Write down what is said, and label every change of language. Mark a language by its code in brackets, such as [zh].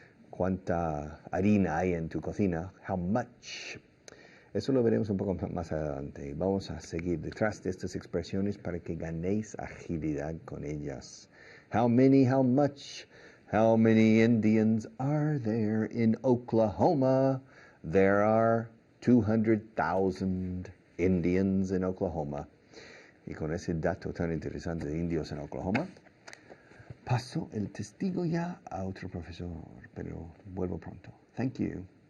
[es] ¿Cuánta harina hay en tu cocina? [en] How much? [es] Eso lo veremos un poco más adelante. Vamos a seguir detrás de estas expresiones para que ganéis agilidad con ellas. [en] How many, how much? How many Indians are there in Oklahoma? There are 200,000 Indians in Oklahoma. [es] Y con ese dato tan interesante de indios en Oklahoma, paso el testigo ya a otro profesor, pero vuelvo pronto. [en] Thank you.